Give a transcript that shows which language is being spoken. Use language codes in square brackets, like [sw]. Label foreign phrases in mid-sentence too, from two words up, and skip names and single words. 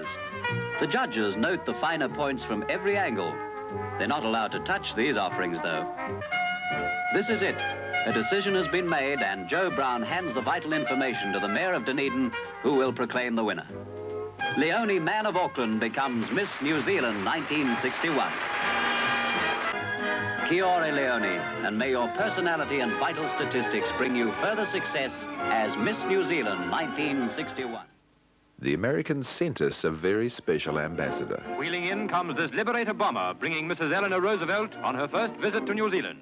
[en] The judges note the finer points from every angle. They're not allowed to touch these offerings, though. This is it. A decision has been made, and Joe Brown hands the vital information to the Mayor of Dunedin, who will proclaim the winner. Leonie Mann of Auckland becomes Miss New Zealand 1961. [mi] Kia ora, [en] Leonie, and may your personality and vital statistics bring you further success as Miss New Zealand 1961. The Americans sent us a very special ambassador. Wheeling in comes this Liberator bomber, bringing Mrs. Eleanor Roosevelt on her first visit to New Zealand.